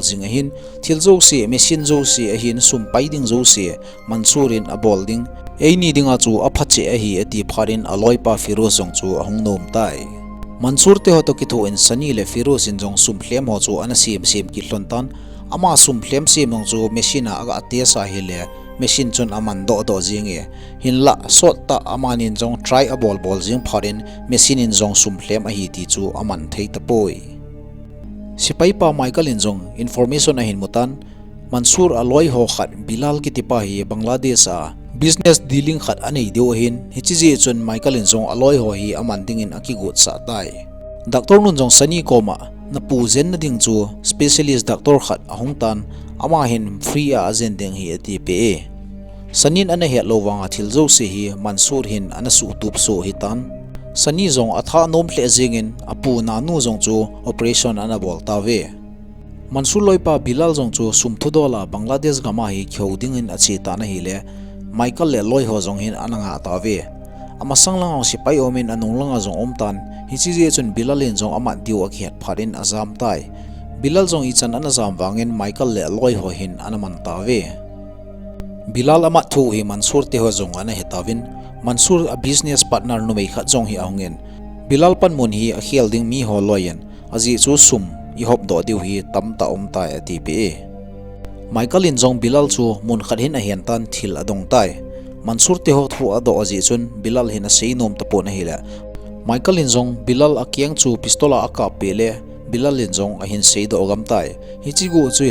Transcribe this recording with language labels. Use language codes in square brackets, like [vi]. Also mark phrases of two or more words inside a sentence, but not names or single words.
[tcz] jing hin thilzo se machine zo se hin sum paiding zo se mansurin a bolding eini dinga chu a phache a hi ati pharin aloi pa firoz jong chu ahung nom tai mansur te hoto ki tho in sani le firoz in jong sum hlem ho chu ana sim ki hlontan ama sum hlem sim jong chu machine aga ate sa hile machine chun aman do jinge hinla sot ta amanin jong try a bol jing pharin machine in jong sum hlem a hi ti chu aman thei ta poi sipai pa michael in jong information a hin mutan mansur aloi ho khat bilal ki tipa hi bangladesh a [en] business dealing [tcz] khat anei deu hin hichi chun michael in jong aloi ho hi aman ding in akigut sa tai doctor nun jong sani koma na pu zen na ding chu [en] specialist doctor [tcz] khat ahung tan ama hin free a azen ding hi ati pe sanin ana he lowanga thilzo se hi mansur hin ana su tup so hitan sani jong atha nom hle jingin apu na nu jong chu operation ana bol tawe mansur loipa bilal jong chu sumthu dola bangladesh gama hi khoding in achi ta na hi le michael le loi ho jong hin ananga tawe ama sanglang sipai omin anung langa jong omtan hichi je chun bilalin jong ama diu akhiat pharin azam tai Bilal zong ichan ana zam wangin Michael le loi ho hin ana man ta ve Bilal ama thu hi Mansur te ho zong ana hetawin Mansur a [en] business partner [tcz] nu mei khat zong hi ahungen Bilal pan mun hi a khial ding mi ho loyen aji chu sum I hop do diu hi tam ta tai ati pe Michael in zong Bilal chu mun khat hin a hian tan thil adong tai Mansur te ho thu ado aji chun Bilal hin a sei nom ta po na hila Michael in zong Bilal a kiang chu pistola aka pele Bilal in zong a hin sei do gam tai hi chi gu chu